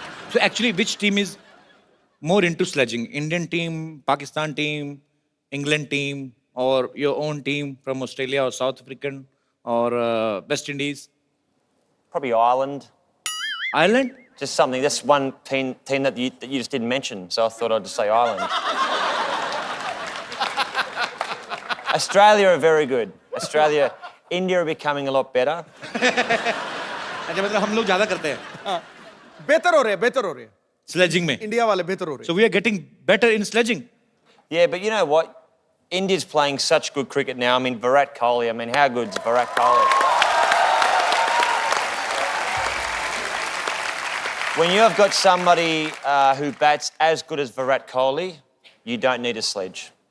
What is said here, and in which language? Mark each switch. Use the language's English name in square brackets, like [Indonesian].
[English] So actually, which team is more into sledging? Indian team, Pakistan team, England team, or your own team from Australia or South African or West Indies? Probably Ireland. Ireland? Just something. That's one team that you just didn't mention, so I thought I'd just say Ireland. Australia are very good. India are becoming a lot better. [Hindi] अच्छा मतलब हम लोग ज़्यादा करते हैं. बेहतर हो रहे हैं. Sledging में. इंडिया वाले बेहतर हो रहे हैं. [English] So we are getting better in sledging. Yeah, but you know what? India's playing such good cricket now. I mean, Virat Kohli. I mean, how good's Virat Kohli? When you have got somebody who bats as good as Virat Kohli, you don't need a sledge.